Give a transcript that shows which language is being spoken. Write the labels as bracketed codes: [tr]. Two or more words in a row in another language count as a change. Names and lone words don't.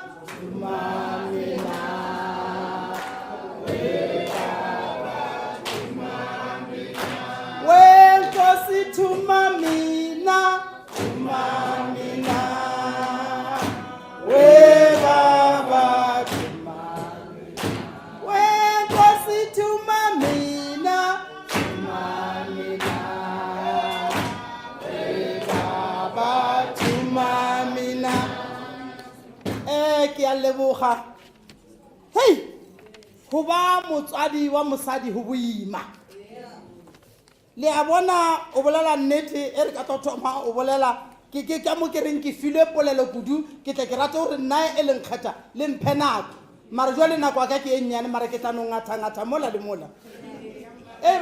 [zu] wenkosi thuma mina we baba thuma wenkosi thuma mina we baba thuma mina. [st] Ke a leboga. Hey, ho ba motswadi wa mosadi ho boima. Le a bona o bolela nnete e re ka thoma o bolela ke ka mo ke reng ke filwe polelo kudu ke tle ke rata hore nna e leng kgata le mphe nako mara jwale nako a ka ke e nnyane mara ke tla no ngatha mola le mola.